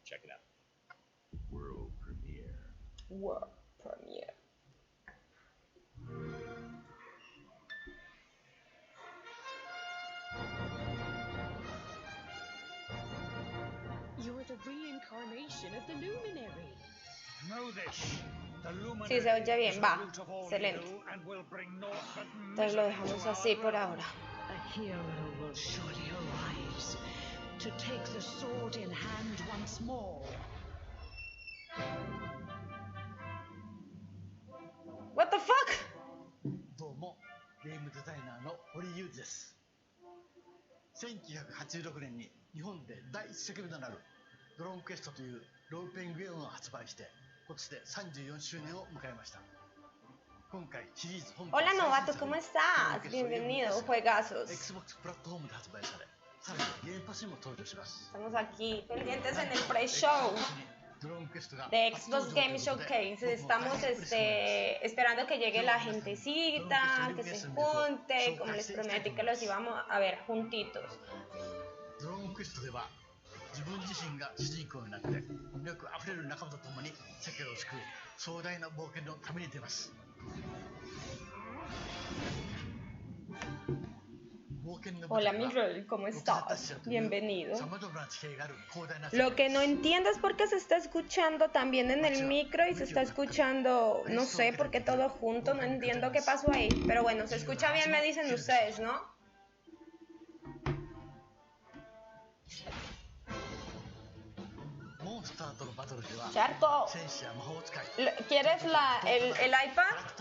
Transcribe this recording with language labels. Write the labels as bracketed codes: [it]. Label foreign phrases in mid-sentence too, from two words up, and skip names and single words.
[en] Check it out. World premiere. You're the reincarnation of the Luminary. Know this. [es] Sí, se oye bien, va, excelente. Entonces lo dejamos así por ahora. [en] A hero will surely arise to take the sword in hand once more. What the fuck? [ja] どうも、ゲームデザイナーの堀裕二です。1986年に日本で第一作目となるドローンクエストというロールプレイングゲームを発売して今年で34周年を迎えました。今回シリーズ本編 [es] Hola novato, ¿cómo estás? Bienvenido, juegazos. [ja] Xbox プラットフォームで発売され、さらにゲームパスにも登場します。 [es] Estamos aquí pendientes en el pre-show de Xbox Game Showcase. Estamos esperando que llegue la gentecita, que se junte, como les prometí que los íbamos a ver juntitos. [ja] ドローンクエストでは自分自身が主人公になって魅力あふれる仲間と共に世界を救う壮大な冒険の旅に出ます。冒 [es] Hola Miguel, ¿cómo estás? Bienvenido. Lo que no entiendo es por qué se está escuchando también en el micro y se está escuchando, no sé, por qué todo junto, no entiendo qué pasó ahí. Pero bueno, se escucha bien, me dicen ustedes, ¿no? Charco, ¿quieres el iPad?